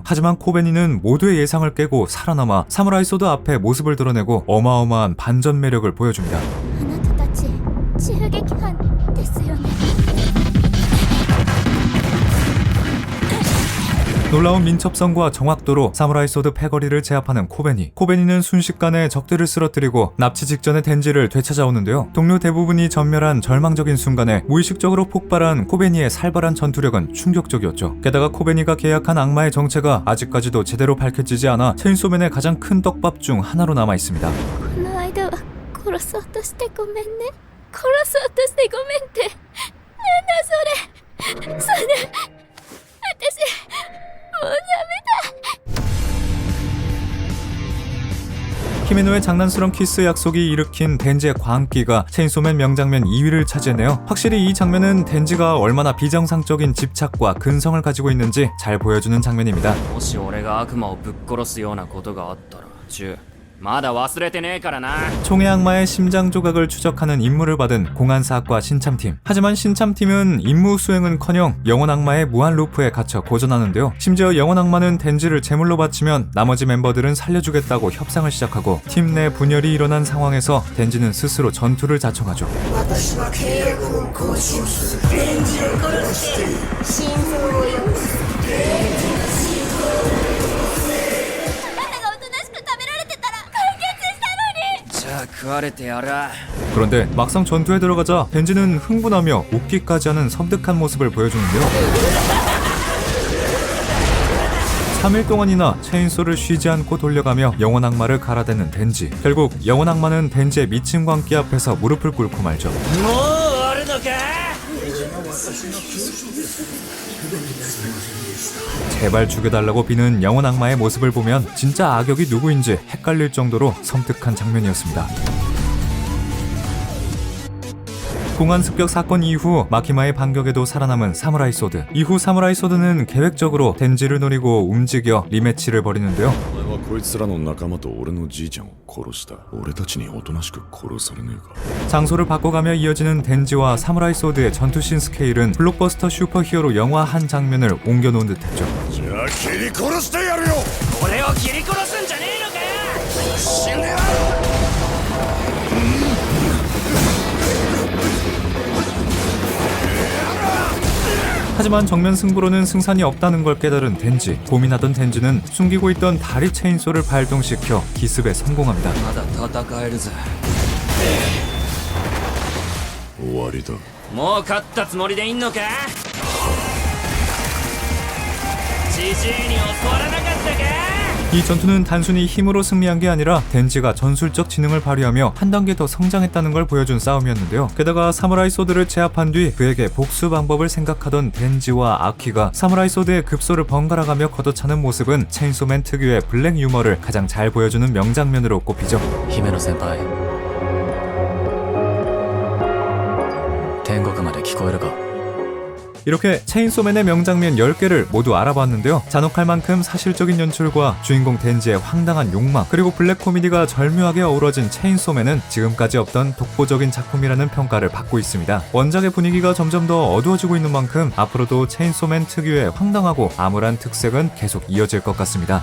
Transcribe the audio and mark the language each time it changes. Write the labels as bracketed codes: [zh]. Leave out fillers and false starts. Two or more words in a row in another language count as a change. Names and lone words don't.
[ko] 하지만 코베니는 모두의 예상을 깨고 살아남아 사무라이 소드 앞에 모습을 드러내고 어마어마한 반전 매력을 보여줍니다. [ja] あなたたち銃撃犯ですよね。 [ko] 놀라운 민첩성과 정확도로 사무라이 소드 패거리를 제압하는 코베니. 코베니는 순식간에 적들을 쓰러뜨리고 납치 직전의 덴지를 되찾아오는데요. 동료 대부분이 전멸한 절망적인 순간에 무의식적으로 폭발한 코베니의 살벌한 전투력은 충격적이었죠. 게다가 코베니가 계약한 악마의 정체가 아직까지도 제대로 밝혀지지 않아 체인소맨의 가장 큰 떡밥 중 하나로 남아 있습니다. [ja] この間は殺そうとしてごめんね。殺そうとしてごめんってなんだそれ。それ私もうダメだ。 [ko] 히메노의 장난스러운 키스 약속이 일으킨 덴지의 광기가 체인소맨 명장면 2위를 차지했네요. 확실히 이 장면은 덴지가 얼마나 비정상적인 집착과 근성을 가지고 있는지 잘 보여주는 장면입니다. [ja] もし俺が悪魔をぶっ殺すようなことがあったら銃まだ忘れてねえからな [ko] 총의 악마의 심장 조각을 추적하는 임무를 받은 공안사학과 신참팀. 하지만 신참팀은 임무 수행은커녕 영혼 악마의 무한 루프에 갇혀 고전하는데요. 심지어 영혼 악마는 덴지를 제물로 바치면 나머지 멤버들은 살려주겠다고 협상을 시작하고 팀 내 분열이 일어난 상황에서 덴지는 스스로 전투를 자청하죠. [ja] 私は契約を更新する。デンジを殺して心臓をよこす。あなたがおとなしく食べられてたら解決したのに。じゃあ食われてやら [ko] 그런데 막상 전투에 들어가자 덴지는 흥분하며 웃기까지 하는 섬뜩한 모습을 보여주는데요. 3일 동안이나 체인소를 쉬지 않고 돌려가며 영혼 악마를 갈아대는 덴지. 결국 영혼 악마는 덴지의 미친 광기 앞에서 무릎을 꿇고 말죠. [ja] もう終わるのか [ko] 제발 죽여달라고 비는 영혼 악마의 모습을 보면 진짜 악역이 누구인지 헷갈릴 정도로 섬뜩한 장면이었습니다. 공안 습격 사건 이후 마키마의 반격에도 살아남은 사무라이 소드. 이후 사무라이 소드는 계획적으로 덴지를 노리고 움직여 리매치를 벌이는데요. [ja] お前はこいつらの仲間と俺のじいちゃんを殺した。俺たちにおとなしく殺されねえか。 [ko] 장소를 바꿔가며 이어지는 덴지와 사무라이 소드의 전투씬 스케일은 블록버스터 슈퍼히어로 영화 한 장면을 옮겨놓은 듯했죠. [ja] じゃあ切り殺してやるよ。俺を切り殺すんじゃねえのかよ死ねよ。 [ko] 하지만 정면 승부로는 승산이 없다는 걸 깨달은 덴지. 고민하던 덴지는 숨기고 있던 다리 체인소를 발동시켜 기습에 성공합니다. [ja] まだ戦えるぜ終わりだ。もう勝ったつもりでいんのかジジイに教わらなかったか [ko] 이 전투는 단순히 힘으로 승리한 게 아니라 덴지가 전술적 지능을 발휘하며 한 단계 더 성장했다는 걸 보여준 싸움이었는데요. 게다가 사무라이 소드를 제압한 뒤 그에게 복수 방법을 생각하던 덴지와 아키가 사무라이 소드의 급소를 번갈아가며 걷어차는 모습은 체인소맨 특유의 블랙 유머를 가장 잘 보여주는 명장면으로 꼽히죠. [ja] 姫野先輩天国まで聞こえるか [ko] 이렇게 체인소맨의 명장면 10개를 모두 알아봤는데요. 잔혹할 만큼 사실적인 연출과 주인공 덴지의 황당한 욕망, 그리고 블랙 코미디가 절묘하게 어우러진 체인소맨은 지금까지 없던 독보적인 작품이라는 평가를 받고 있습니다. 원작의 분위기가 점점 더 어두워지고 있는 만큼 앞으로도 체인소맨 특유의 황당하고 암울한 특색은 계속 이어질 것 같습니다.